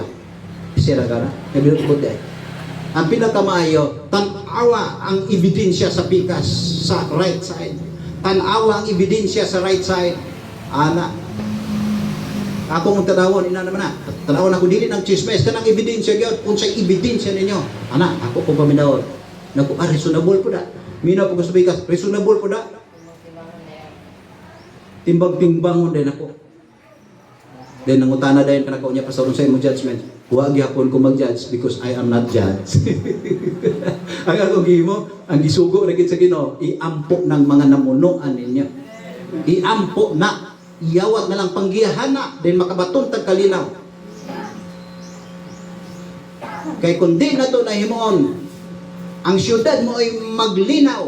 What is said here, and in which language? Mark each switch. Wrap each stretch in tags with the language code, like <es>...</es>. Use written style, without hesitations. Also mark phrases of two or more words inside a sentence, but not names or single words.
<ceb>Sira ka na, nabinutbot eh. Ang pinakamaayo, tanawa ang ebidensya sa pikas, sa right side. Tanawa ang ebidensya sa right side. Ana, ako mong tanawon, ina naman na. Tanawon ako dili ng chismes. Kanang ebidensya gyud kung sa ebidensya ninyo. Ana, ako po paminawon. Naku, reasonable po da. Mina po ko sa bigas, reasonable po da. Timbang-timbangon din ako. Then nangutana dayon kanako niya pastor unsay mo judgment. Wa gyapon ko mag-judge</ceb> <en>because I am not judge.</en> <ceb>Ang akong gihimo, ang gisugo ra gid sa Ginoo, iampo ng mga namunuan ninyo. Iampo na, iyawat na lang panggiyahana then makabaton tag kalinaw. Kay kung di na to nahimuon, ang syudad mo ay maglinaw.</ceb>